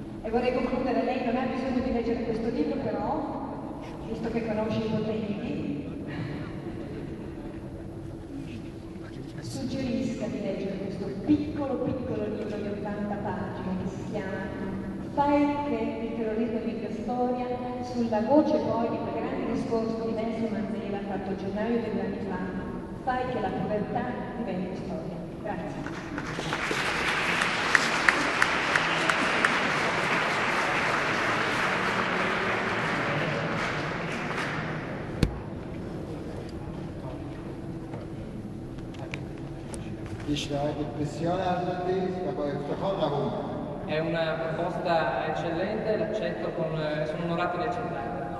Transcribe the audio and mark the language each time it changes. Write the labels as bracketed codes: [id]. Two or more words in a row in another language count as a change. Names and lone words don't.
[it] vorrei concludere, lei non ha bisogno di leggere questo libro, però, visto che conosce i potenti, suggerisca di leggere questo piccolo libro di 80 pagine che si chiama Fai il terrorismo diventa storia, sulla voce poi di quel grande discorso di Nelson Mandela fatto a gennaio 2 anni fa, fai che la povertà diventi storia. Grazie. [fa] پیشنهاد بسیار ارزنده است و با افتخار قبول می‌کنم. [it] È una proposta eccellente, l'accetto sono onorato di accettare.